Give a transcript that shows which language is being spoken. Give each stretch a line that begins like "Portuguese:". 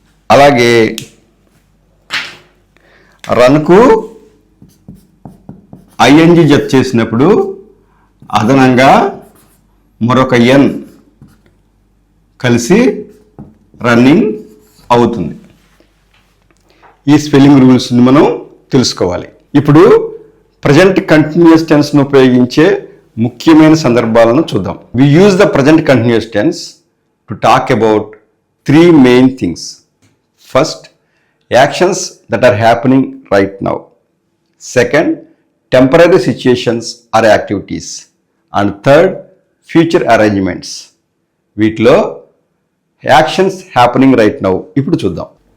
Telugu: అలాగే రన్కు ఐఎన్జి జత చేసినప్పుడు అదనంగా మరొక ఎన్ కలిసి రన్నింగ్ అవుతుంది. ఈ స్పెల్లింగ్ రూల్స్ని మనం తెలుసుకోవాలి. ఇప్పుడు ప్రజెంట్ కంటిన్యూస్ టెన్స్ను ఉపయోగించే ముఖ్యమైన సందర్భాలను చూద్దాం.
English: We use the present continuous tense to talk about 3 main things. First, actions that are happening right now. Second, temporary situations or activities. And third, future arrangements.
Telugu: వీటిలో
English: actions happening right now
Telugu: ఇప్పుడు చూద్దాం.